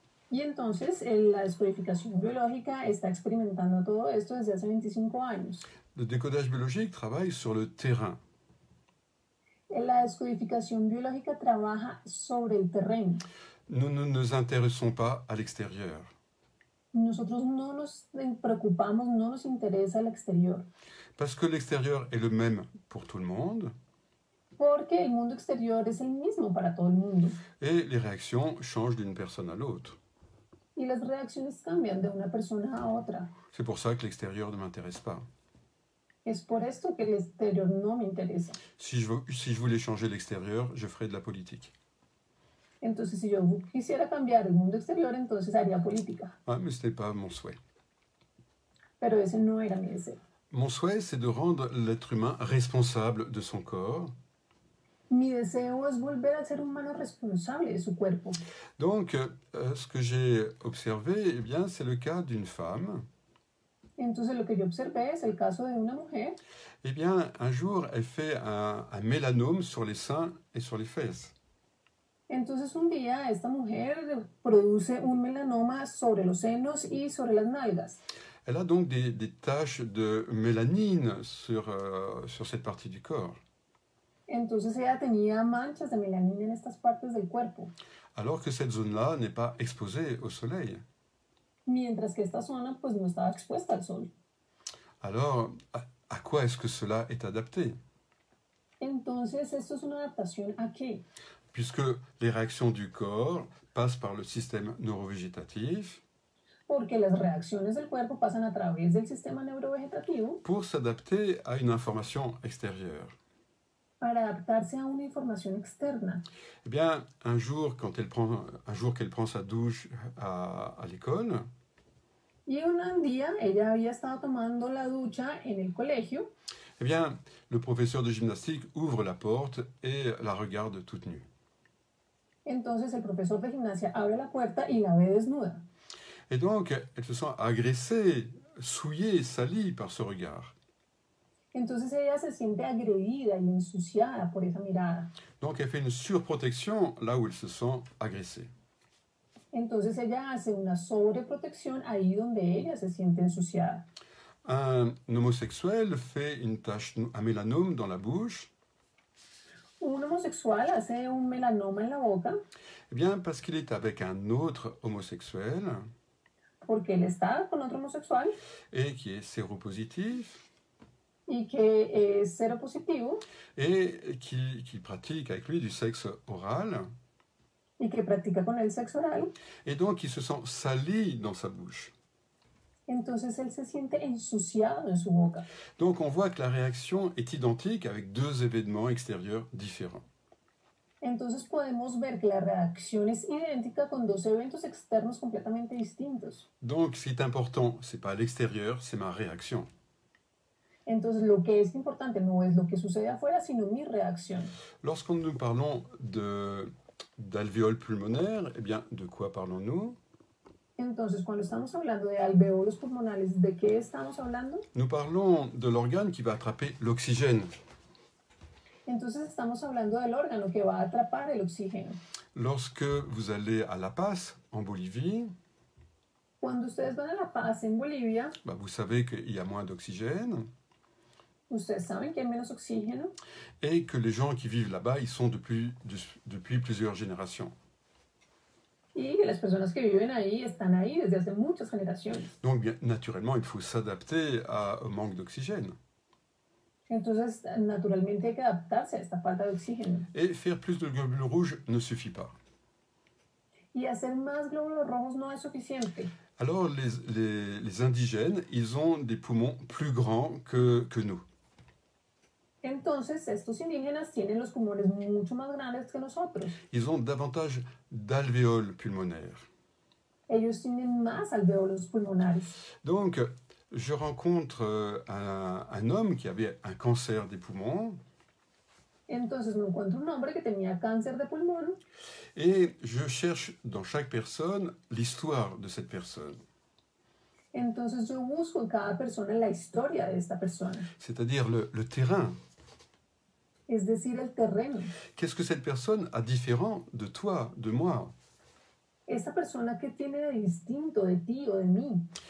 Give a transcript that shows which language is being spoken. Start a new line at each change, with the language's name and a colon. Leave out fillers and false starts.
Spanish: Y entonces la descodificación biológica está experimentando todo esto desde hace 25 años.
French: Le décodage biologique travaille sur le terrain.
Spanish: La descodificación biológica trabaja sobre el terreno.
French: Nous ne nous intéressons pas à l'extérieur.
Spanish: Nosotros no nos preocupamos, no nos interesa el exterior.
French: Parce que l'extérieur est le même pour tout le monde.
Spanish: Porque el mundo exterior es el mismo para todo el mundo.
French: Et les réactions changent d'une personne à l'autre.
Spanish: Y las reacciones cambian de una persona a otra.
French: C'est pour ça que l'extérieur ne m'intéresse pas.
Spanish: Es por esto que el exterior no me interesa.
French: Si je voulais changer l'extérieur, je ferais de la politique.
Spanish: Entonces, si yo quisiera cambiar el mundo exterior, entonces haría política.
French: Ah, mais ce n'est pas mon souhait.
Spanish: Pero ese no era mi deseo.
French: Mon souhait, c'est de rendre l'être humain responsable de son corps.
Spanish: Mi deseo es volver al ser humano responsable de su cuerpo.
French: Donc, ce que j'ai observé, eh bien, c'est le cas d'une femme.
Spanish: Entonces, lo que yo observé es el caso de una mujer.
French: Eh bien, un jour, elle fait un mélanome sur les seins et sur les fesses.
Spanish: Entonces, un día, esta mujer produce un melanoma sobre los senos y sobre las nalgas.
French: Elle a donc des taches de mélanine sur cette partie du corps.
Spanish: Entonces ella tenía manchas de melanina en estas partes del cuerpo.
French: Alors que cette zone-là n'est pas exposée au soleil.
Spanish: Mientras que esta zona pues no estaba expuesta al sol.
French: Alors, à quoi est-ce que cela est adapté?
Spanish: Entonces, esto es una adaptación ¿a qué?
French: Puisque les réactions du corps passent par le système neurovégétatif.
Spanish: Porque las reacciones del cuerpo pasan a través del sistema neurovegetativo.
French: Pour s'adapter à une information extérieure.
Spanish: Para adaptarse a una información externa.
French: Eh bien, un jour qu'elle prend sa douche à l'école.
Spanish: Y un día ella había estado tomando la ducha en el colegio.
French: Eh bien, le professeur de gymnastique ouvre la porte et la regarde toute nue.
Spanish: Entonces el profesor de gimnasia abre la puerta y la ve desnuda.
French: Et donc, elle se sent agressée, souillée, salie par ce regard.
Spanish: Entonces ella se siente agredida y ensuciada por esa mirada.
French: Donc, elle fait une surprotection là où elle se sent agressée.
Spanish: Entonces ella hace una sobreprotección ahí donde ella se siente ensuciada.
French: Un homosexuel fait un mélanome dans la bouche,
Spanish: Un homosexual hace un melanoma en la boca
French: eh bien, parce qu'il est avec un autre homosexuel
Spanish: porque él está con otro homosexual
French: et qui est séropositif
Spanish: y que es seropositivo
French: et qui pratique avec lui du sexe oral.
Spanish: y que practica con él sexo oral.
French: Et donc, il se sent sali dans sa bouche.
Spanish: Entonces él se siente ensuciado en su boca.
French: Donc, on voit que la réaction est identique avec deux événements extérieurs différents.
Spanish: Entonces podemos ver que la reacción es idéntica con dos eventos externos completamente distintos.
French: Donc, ce qui est important, c'est pas l'extérieur, c'est ma réaction.
Spanish: Entonces lo que es importante no es lo que sucede afuera, sino mi reacción.
French: Lorsque nous parlons d'alvéoles pulmonaires, eh bien, de quoi parlons-nous?
Spanish: Entonces cuando estamos hablando de alvéolos pulmonares, ¿de qué estamos hablando?
French: Nous parlons de l'organe qui va attraper l'oxygène.
Spanish: Entonces estamos hablando del órgano que va a atrapar el oxígeno.
French: Lorsque vous allez à La Paz, en Bolivie,
Spanish: Cuando ustedes van a La Paz en Bolivia,
French: bah, vous savez qu'il y a moins d'oxygène
Spanish: ustedes saben que hay menos oxígeno
French: et que les gens qui vivent là-bas, ils sont depuis plusieurs générations.
Spanish: y que las personas que viven ahí están ahí desde hace muchas generaciones.
French: Donc, bien, naturellement, il faut s'adapter au manque d'oxygène.
Spanish: Entonces, naturalmente hay que adaptarse a esta falta de oxígeno.
French: Et faire plus de globules rouges ne suffit pas.
Spanish: Y hacer más glóbulos rojos no es suficiente.
French: Alors, les indigènes, ils ont des poumons plus grands que nous.
Spanish: Entonces, estos indígenas tienen los pulmones mucho más grandes que nosotros.
French: Ils ont davantage d'alvéoles pulmonaires.
Spanish: Ellos tienen más alvéolos pulmonares.
French: Donc, je rencontre un homme qui avait un cancer des poumons
Spanish: Entonces me encuentro un hombre que tenía cáncer de pulmón
French: et je cherche dans chaque personne l'histoire de cette personne.
Spanish: entonces yo busco en cada persona la historia de esta persona,
French: C'est-à-dire le terrain.
Spanish: es decir, el terreno.
French: Qu'est-ce que cette personne a différent de toi, de moi?
Spanish: Esta persona que tiene de distinto de ti o de mí.